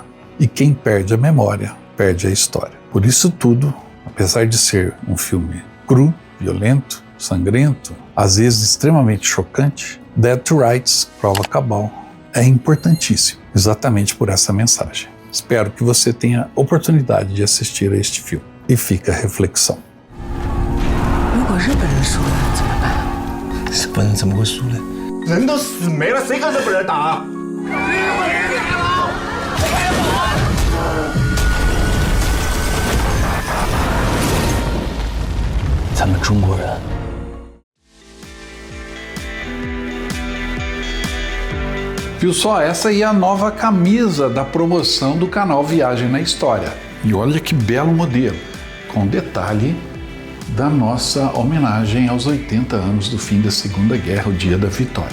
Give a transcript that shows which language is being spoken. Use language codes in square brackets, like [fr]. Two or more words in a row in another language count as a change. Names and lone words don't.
[pt] E quem perde a memória, perde a história. Por isso tudo, apesar de ser um filme cru, violento, sangrento, às vezes extremamente chocante, Dead to Rights, Prova Cabal, é importantíssimo, exatamente por essa mensagem. Espero que você tenha oportunidade de assistir a este filme. E fica a reflexão. [zh] 如果日本人输了怎么办？日本人怎么会输呢？人都死没了，谁跟日本人打？日本人来了！快跑！咱们中国人。 [pt] Viu só? Essa aí é a nova camisa da promoção do canal Viagem na História. E olha que belo modelo, com detalhe da nossa homenagem aos 80 anos do fim da Segunda Guerra, o Dia da Vitória.